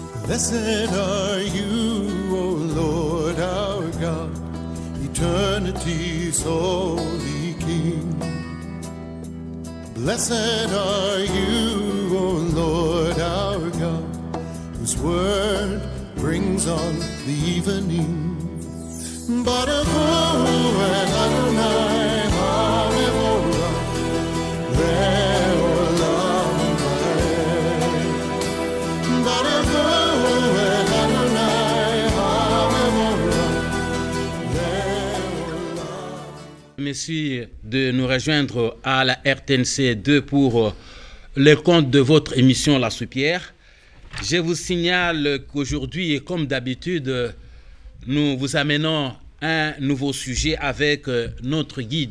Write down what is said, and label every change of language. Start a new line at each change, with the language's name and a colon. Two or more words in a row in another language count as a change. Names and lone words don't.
English: Blessed are you, O Lord our God, eternity's holy King. Blessed are you, O Lord our God, whose word brings on the evening.
Hebrew: ברוך הוא אל אדוני המבורך לעולם ועד. ברוך הוא אל אדוני המבורך לעולם.
French: Merci de nous rejoindre à la RTNC 2 pour le compte de votre émission La Soupière. Je vous signale qu'aujourd'hui, et comme d'habitude, nous vous amenons un nouveau sujet avec notre guide.